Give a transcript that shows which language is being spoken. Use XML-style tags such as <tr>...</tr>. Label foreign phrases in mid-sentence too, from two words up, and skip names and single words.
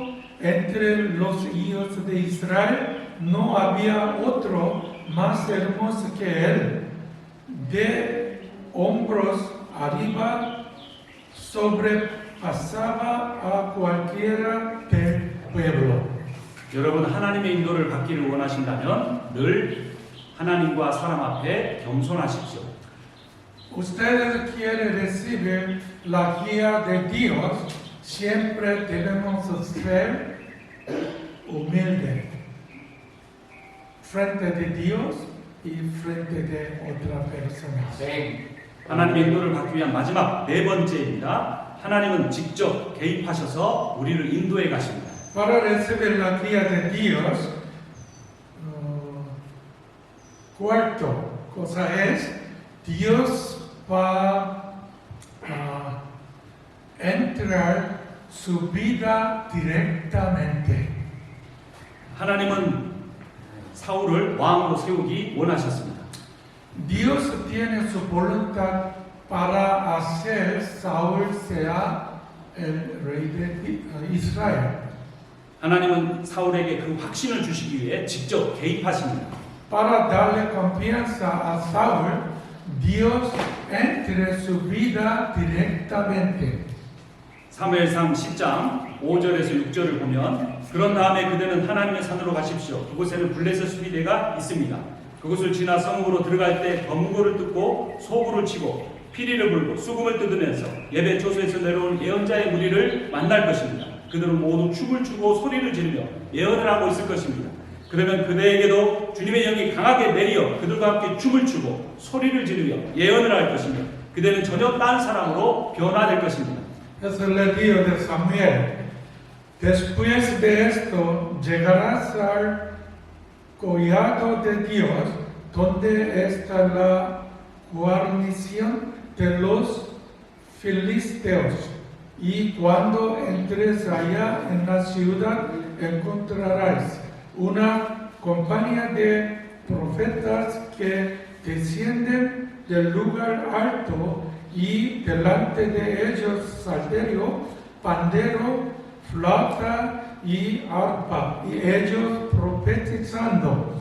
<es>Entre los hijos de Israel no había otro más hermoso que él. De hombros arriba sobrepasaba a cualquiera del pueblo.</es> <ko>여러분 하나님의 인도를 받기를 원하신다면 늘 하나님과 사람 앞에 겸손하십시오.</ko> <es>Ustedes quieren recibir la guía de Dios, siempre debemos ser humildes frente de Dios y frente de otra persona.</es> <ko>하나님의 인도를 받기 위한 마지막 네 번째입니다. 하나님은 직접 개입하셔서 우리를 인도해 가십니다.</ko> <es>Para recibir la guía de Dios, cuarto cosa es, Dios va a entrar su vida directamente.</es> <ko>하나님은 사울을 왕으로 세우기 원하셨습니다.</ko> <es>Dios tiene su voluntad para hacer Saúl sea el rey de Israel.</es> <ko>하나님은 사울에게 그 확신을 주시기 위해 직접 개입하십니다.</ko> <es>Para darle confianza a Saúl, Dios entre su vida directamente.</es> <ko>사무엘상 10장 5절에서 6절을 보면 그런 다음에 그대는 하나님의 산으로 가십시오. 그곳에는 블레셋 수비대가 있습니다. 그곳을 지나 성읍으로 들어갈 때 검구를 뜯고 소구를 치고 피리를 불고 수금을 뜯으면서 예배 초소에서 내려온 예언자의 무리를 만날 것입니다. 그들은 모두 춤을 추고 소리를 지르며 예언을 하고 있을 것입니다. 그러면 그대에게도 주님의 영이 강하게 내려 그들과 함께 춤을 추고 소리를 지르며 예언을 할 것이며 그대는 전혀 딴 사람으로 변화될 것입니다.</ko> <es>Es el dios de Samuel. Después de esto llegarás al collado de Dios, donde está la guarnición de los filisteos. Y cuando entres allá en la ciudad encontrarás una compañía de profetas que descienden del lugar alto y delante de ellos salterio, pandero, flauta y arpa, y ellos profetizando.</es>